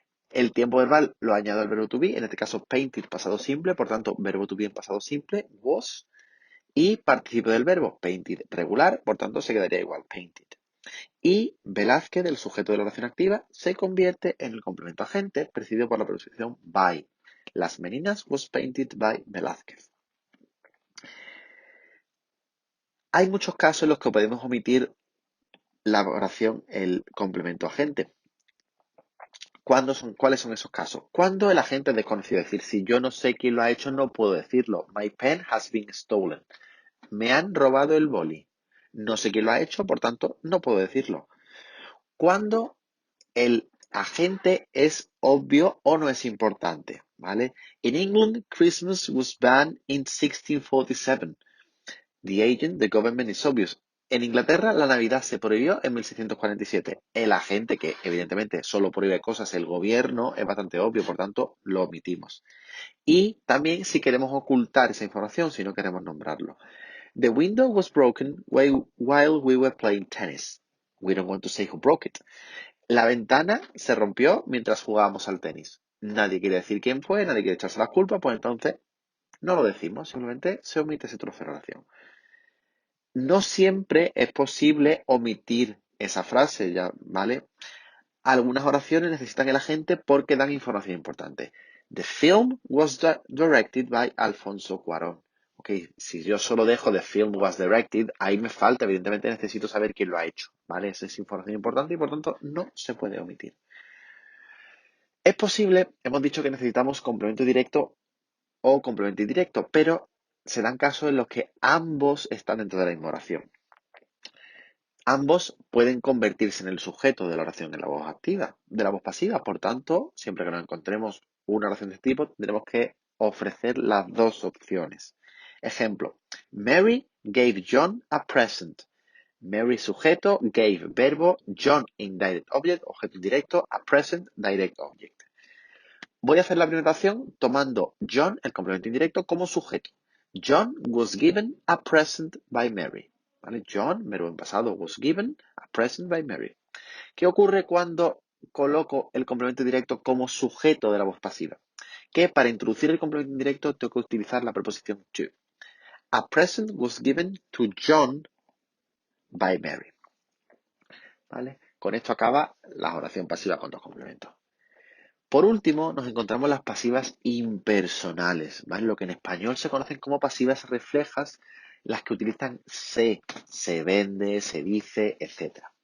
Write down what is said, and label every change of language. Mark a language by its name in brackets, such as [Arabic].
[Spanish] El tiempo verbal lo añado al verbo to be, en este caso painted, pasado simple, por tanto, verbo to be en pasado simple, was, y participio del verbo, painted regular, por tanto, se quedaría igual, painted. Y Velázquez, el sujeto de la oración activa, se convierte en el complemento agente, precedido por la preposición by. [English] Las meninas was painted by Velázquez. [Spanish] Hay muchos casos en los que podemos omitir la oración, el complemento agente. ¿Cuáles son esos casos? Cuando el agente es desconocido, es decir, si yo no sé quién lo ha hecho, no puedo decirlo. [English] My pen has been stolen. [Spanish] Me han robado el boli. No sé quién lo ha hecho, por tanto, no puedo decirlo. Cuando el agente es obvio o no es importante, ¿vale? [English] In England, Christmas was banned in 1647. The agent, the government is obvious. [Spanish] En Inglaterra, la Navidad se prohibió en 1647. El agente, que evidentemente solo prohíbe cosas, el gobierno, es bastante obvio, por tanto, lo omitimos. Y también si queremos ocultar esa información, si no queremos nombrarlo. [English] The window was broken while we were playing tennis. We don't want to say who broke it. [Spanish] La ventana se rompió mientras jugábamos al tenis. Nadie quiere decir quién fue, nadie quiere echarse la culpa, pues entonces no lo decimos, simplemente se omite ese trozo de oración. No siempre es posible omitir esa frase, ya, ¿vale? Algunas oraciones necesitan el agente porque dan información importante. [English] The film was directed by Alfonso Cuarón. [Spanish] Ok, si yo solo dejo [English] the film was directed, [Spanish] ahí me falta, evidentemente necesito saber quién lo ha hecho, ¿vale? Esa es información importante y por tanto no se puede omitir. Es posible, hemos dicho que necesitamos complemento directo o complemento indirecto, pero se dan casos en los que ambos están dentro de la misma oración. Ambos pueden convertirse en el sujeto de la oración en la voz activa, de la voz pasiva. Por tanto, siempre que nos encontremos una oración de este tipo, tendremos que ofrecer las dos opciones. Ejemplo, [English] Mary gave John a present. Mary sujeto, gave verbo, John indirect object, [Spanish] objeto indirecto, [English] a present direct object. [Spanish] Voy a hacer la primera oración tomando John, el complemento indirecto, como sujeto. [English] John was given a present by Mary. ¿Vale? John, [Spanish] verbo en pasado, [English] was given a present by Mary. [Spanish] ¿Qué ocurre cuando coloco el complemento directo como sujeto de la voz pasiva? Que para introducir el complemento indirecto tengo que utilizar la preposición to. [English] A present was given to John by Mary. [Spanish] ¿Vale? Con esto acaba la oración pasiva con dos complementos. Por último, nos encontramos las pasivas impersonales, ¿vale? Lo que en español se conocen como pasivas reflejas, las que utilizan se vende, se dice, etc.